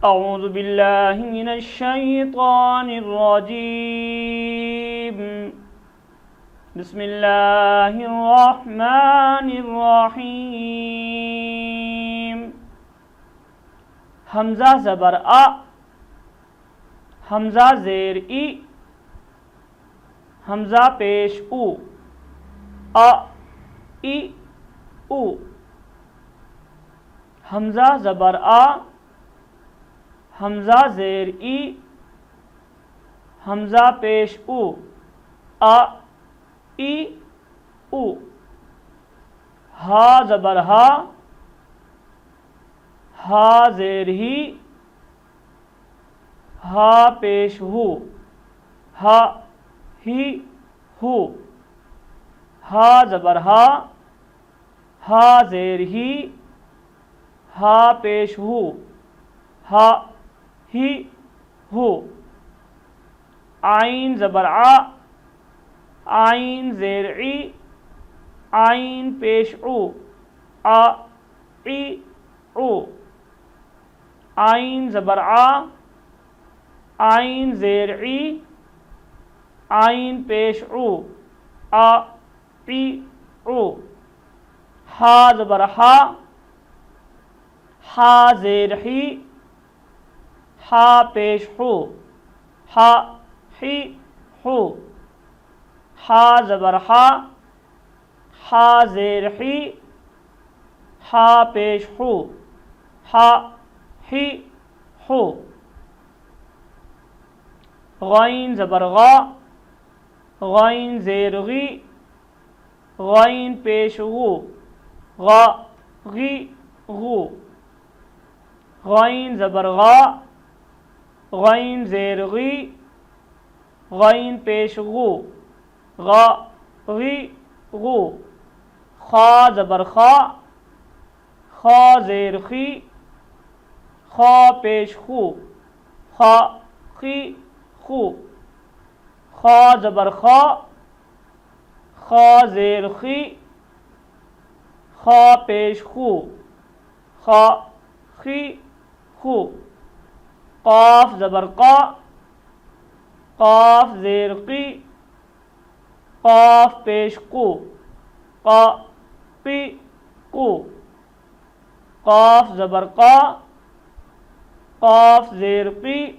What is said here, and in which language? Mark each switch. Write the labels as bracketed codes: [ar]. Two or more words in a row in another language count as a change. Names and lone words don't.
[ar] اعوذ باللہ من الشیطان الرجیم بسم اللہ الرحمن الرحیم [ur] حمزہ زبر آ، حمزہ زیر ای، حمزہ پیش او، آ ای او، حمزہ زبر آ، حمزہ زیر ای، حمزہ پیش او، آ ای او، ہا زبر ہا، ہا زیر ہی، ہا پیش ہو، ہا ہی ہو، ہا زبر ہا، ہا زیر ہی، ہا پیش ہو، ہا ہی ہو، عین زبر آ، عین زیر ای، عین پیش او، آ ای او، عین زبر آ، عین زیر ای، عین پیش او، آ ای او، ہا زبر ہا، ہا زیر ہی، ہا پیش ہو، ہا ہی ہو، ہا زبر ہا، ہا زیر ہی، ہا پیش ہو، ہا ہی ہو، غین زبر غا، غین زیر غی، غین پیش غو، غا غی غو، غین زبر غا، غین زیر غی، غین پیش غو، غا غی غو، خا زبر خا، خا زیر خی، خا پیش خو، خا خی خو، خا زبر خا، خا زیر خی، خا پیش خو، خا خی خو، قاف زبر قا، قاف زیر قی، قاف پیش قو، قا قی قو، قاف زبر قا، قاف زیر قی،